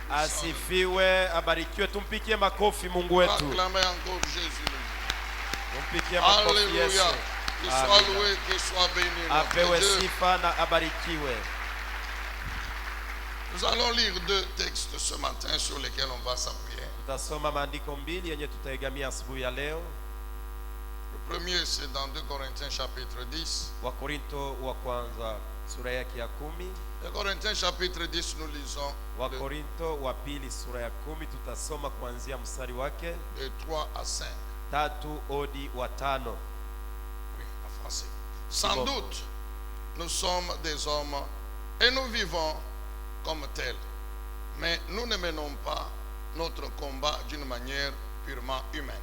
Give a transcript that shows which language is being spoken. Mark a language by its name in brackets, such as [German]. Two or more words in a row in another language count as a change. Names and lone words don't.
[Swahili] Asifiwe, abarikiwe. Tumpikie makofi Mungu wetu. [French] Acclamez encore Jésus. [Swahili] Tumpikie makofi Yesu. [French] Alléluia. Qu'il soit loué, qu'il soit béni. notre [Swahili] Apewe [French] Dieu. [Swahili] sifa na abarikiwe. [French] Nous allons lire 2 textes ce matin sur lesquels on va s'appuyer. [Swahili] Tutasoma maandiko mbili yenye tutaigamia asubuhi ya leo. [French] Le premier, c'est dans 2 Corinthiens chapitre 10. [Swahili] Wakorinto wa kwanza sura yake ya 10. [French] 2 Corinthiens chapitre 10, nous lisons [Swahili] Wakorinto wa pili sura ya 10, tutasoma kuanzia mstari wake [French] de 3 à 5. [Swahili] 3 hadi wa 5. [French] Oui, en français. Sans doute, nous sommes des hommes et nous vivons comme tels. Mais nous ne menons pas notre combat d'une manière purement humaine.